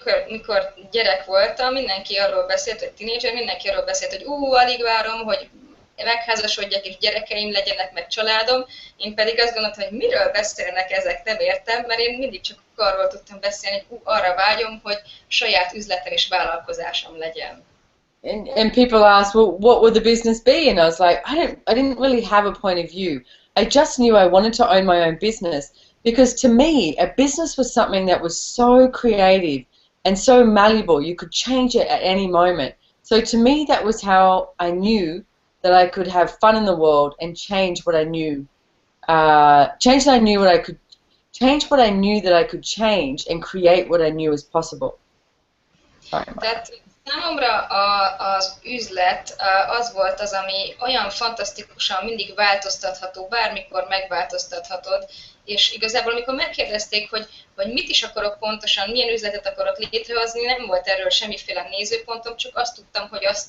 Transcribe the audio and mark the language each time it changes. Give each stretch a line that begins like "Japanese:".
Hungarian: Mikor gyerek voltam, mindenki arról beszélt, hogy tínédzser, mindenki arról beszélt, hogy alig várom, hogy megházasodjak és gyerekeim legyenek, meg családom. Én pedig azt gondoltam, hogy miről beszélnek ezek, nem értem, mert én mindig csak arról tudtam beszélni, hogy arra vágyom, hogy saját üzletem és vállalkozásom legyen.
English: and people ask, well, what would the business be? And I was like, I didn't really have a point of view. I just knew I wanted to own my own business because to me, a business was something that was so creative and so malleable. You could change it at any moment. So to me, that was how I knew that I could have fun in the world and change what I knew. Change what I knew what I could change what I knew that I could change and create what I knew was possible. Sorry.
Hungarian: Tehát számomra az üzlet az volt az, ami olyan fantasztikusan mindig változtatható, bármikor megváltoztathatod, és igazából amikor megkérdezték, hogy mit is akarok pontosan, milyen üzletet akarok létrehozni, nem volt erről semmiféle nézőpontom, csak azt tudtam, hogy